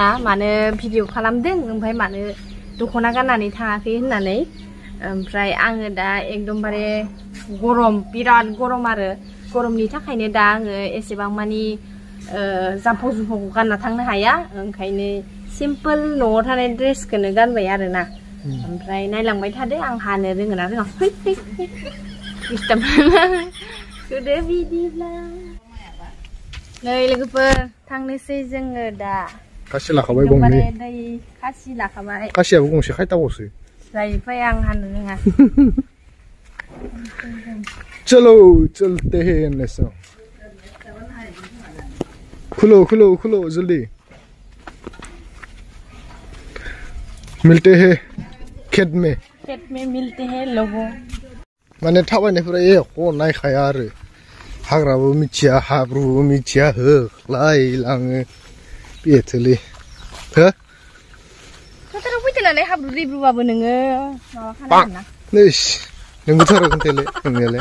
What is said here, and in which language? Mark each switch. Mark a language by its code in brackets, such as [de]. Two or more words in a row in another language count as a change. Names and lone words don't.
[brx] मानो भिडिअ खालामदों ओमफ्राय मानो दख'ना गाननानै थाङाखै होननानै ओमफ्राय आङो दा एकदमबारे गरम बिराद गरम आरो गरमनि थाखायनो दा आङो एसेबां मानि जाम्फौ जुम्फौखौ गानना थांनो हाया ओंखायनो सिम्पोल न'आव थानाय ड्रेसखौनो गानबाय आरोना ओमफ्राय नायलांबाय थादो आं हानो रोङो ना रोङा सुदो बिदिब्ला नै लोगोफोर थांनोसै जोङो दा खासि लाखाबाय गंनै दै खासि लाखाबाय खासियाबो गंसे खायथाबावसो जायैफाय आं हानो रोङा [hi] चलो चलते हैं ऐसा खुलो जल्दी मिलते हैं खेत में मिलते हैं लोगों [brx] माने थाबायनायफोरा एख' नायखाया आरो हाग्राबो मिथिया हाब्रुबो मिथिया होख्लाय लाङो बेथोलै हो फोथाराव फैदोलाय हाब्रु दैब्रुबाबो नोङो माबा खालामगोन ना नैस नोंबोथ' आरो खोन्थायलाय नोंनियालाय